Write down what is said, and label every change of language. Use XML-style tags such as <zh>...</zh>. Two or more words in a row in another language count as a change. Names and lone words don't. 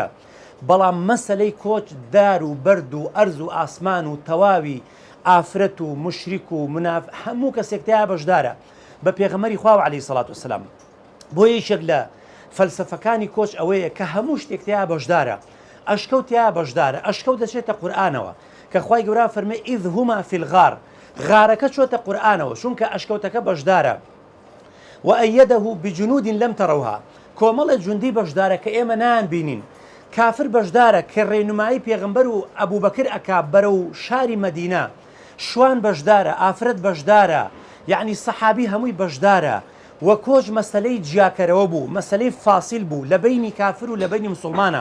<ckb>بەڵام مەسەلەی کۆچ دار و بەرد و ئەرز و ئاسمان و تەواوی ئافرەت و مشریک و هەموو کەسێکتیا بەشدارە بە پێغەمبەری خوا</ckb> <ar>عەلەیهی سەڵات وەسەلام.</ar> <ckb>بۆ یەکێک لە فەلسەفەکانی کۆچ ئەوەیە کە هەموو شتێکتیا بەشدارە، ئەشکەوتیا بەشدارە، ئەشکەوت دەچێتە قورئانەوە کە خوای گەورە فەرمێ</ckb> <ar>ئیذ هوما فی الغار،</ar> <ckb>غارەکە چۆتە قورئانەوە چونکە ئەشکەوتەکە بەشدارە.</ckb> <ar>وأيده بجنود لم تروها،</ar> <ckb>کۆمەڵە جوندی بەشدارە کە ئێمە نانبینین. کافر بەشدارە کە ڕێنمایی پێغەمبەر و ئەبوبەکر ئەکا بەرە و شاری مەدینە، شوان بەشدارە، ئافرەت بەشدارە، یعنی سەحابی هەمووی بەشدارە. وە کۆچ مەسەلەی جیاکەرەوە بوو، مەسەلەی فاسیل بوو لە بینی کافر و لە بینی مسلمانە.</ckb>